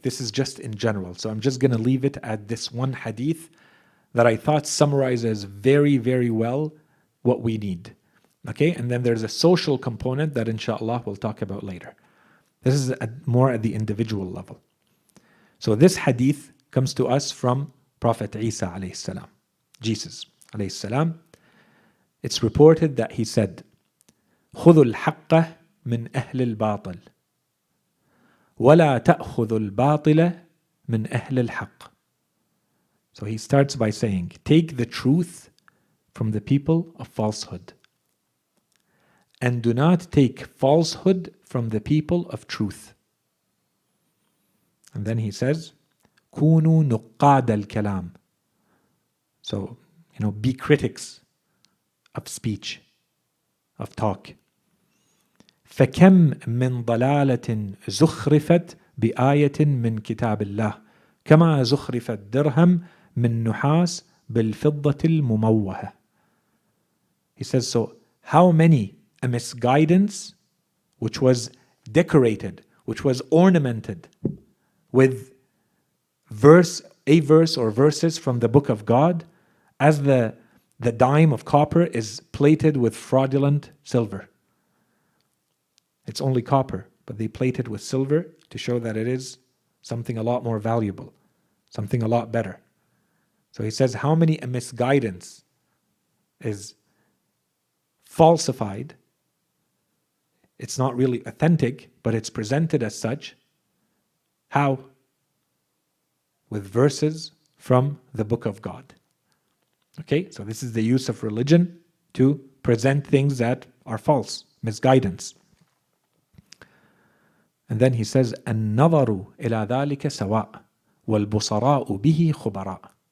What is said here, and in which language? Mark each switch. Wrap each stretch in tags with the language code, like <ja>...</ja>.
<en>This is just in general. So I'm just going to leave it at this one hadith that I thought summarizes very, very well what we need. Okay, and then there's a social component that inshallah we'll talk about later. This is more at the individual level. So this hadith comes to us from Prophet Isa alayhi salam, Jesus alayhi salam.</en> <ar>It's reported that he said, خذوا الحق من أهل الباطل ولا تأخذوا الباطل من أهل الحق.</ar> <en>So he starts by saying, take the truth from the people of falsehood, and do not take falsehood from the people of truth.</en> <ar>And then he says, كونوا نقاد الكلام.</ar> <en>So, be critics of speech, of talk.</en> <ar>فكم من ضلالة زخرفت بآية من كتاب الله كما زخرف الدرهم من نحاس بالفضة المموهة.</ar> <en>He says, so how many a misguidance which was decorated, which was ornamented with a verse or verses from the book of God, as the dime of copper is plated with fraudulent silver. It's only copper, but they plate it with silver to show that it is something a lot more valuable, something a lot better. So he says, how many a misguidance is falsified. It's not really authentic, but it's presented as such. How? With verses from the book of God. Okay, so this is the use of religion to present things that are false, misguidance.</en> <ar>And then he says, النظر إلى ذلك سواء والبصراء به خبراء.</ar>